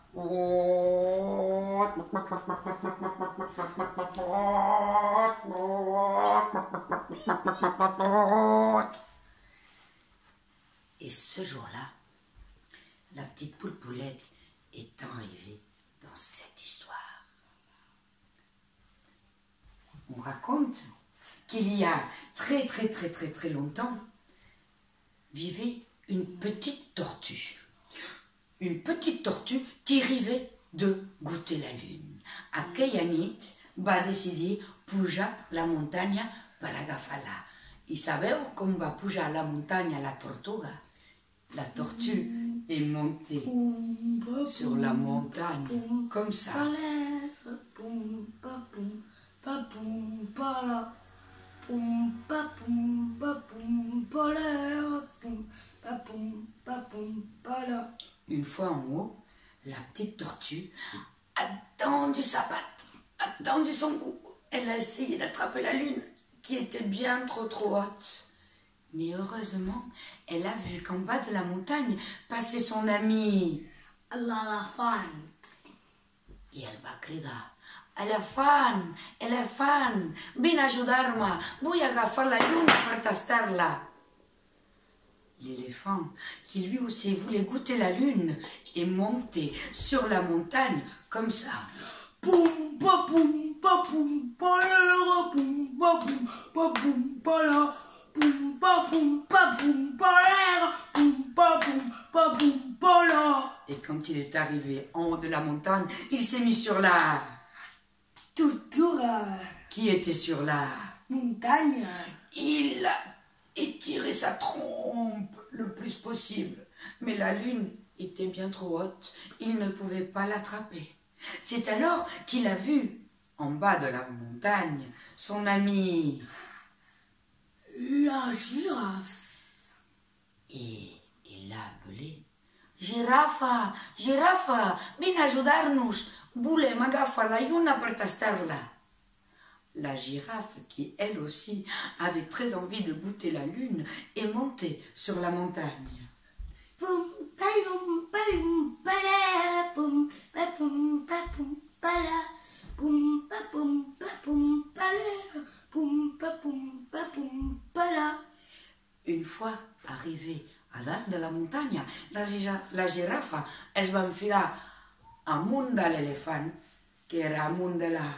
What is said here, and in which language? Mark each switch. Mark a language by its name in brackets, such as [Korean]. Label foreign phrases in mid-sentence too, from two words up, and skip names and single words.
[French] Et ce jour-là, la petite poule Poulette est arrivée dans cette histoire. On raconte qu'il y a très longtemps vivait une petite tortue. Une petite tortue qui rêvait de goûter la lune. [Catalan] Aquella nit va decidir pujar la muntanya per agafar-la. I sabeu com va pujar la muntanya la tortuga? [French] La tortue est montée sur la montagne, comme ça. Une fois en haut, la petite tortue a tendu sa patte, a tendu son cou. Elle a essayé d'attraper la lune, qui était bien trop haute. Mais heureusement, elle a vu qu'en bas de la montagne passait son ami [Catalan] L'elefant. et elle va cridar: Elefant, vine a ajudar-me, vull agafar la lluna per tastar-la. [French] L'éléphant, qui lui aussi voulait goûter la lune, est monté sur la montagne comme ça. Poum, pa, poum, pa, poum, pa, la, poum, pa, poum, pa, poum, pa, la, poum, pa, poum, pa, poum, pa, la, poum, pa, poum, pa, poum, pa, la. Et quand il est arrivé en haut de la montagne, il s'est mis sur la [Catalan] Tortura. [French] qui était sur la... Montagne. Il a étiré sa trompe le plus possible, mais la lune était bien trop haute, il ne pouvait pas l'attraper. C'est alors qu'il a vu, en bas de la montagne, son ami... La girafe. Et il l'a appelé. [Catalan] Girafa, girafa, ven a ajudarnos, volem agafar la lluna per tastar-la. [French] La girafe, qui elle aussi avait très envie de goûter la lune, est montée sur la montagne. Pum, palum, palum, pala, pum, papum, papum, pala, pum, papum, papum, pala, pum, papum, papum, pala. Une fois arrivée [Catalan] a dalt de la muntanya, la girafa es va enfilar amunt de l'elefant, que era amunt de la...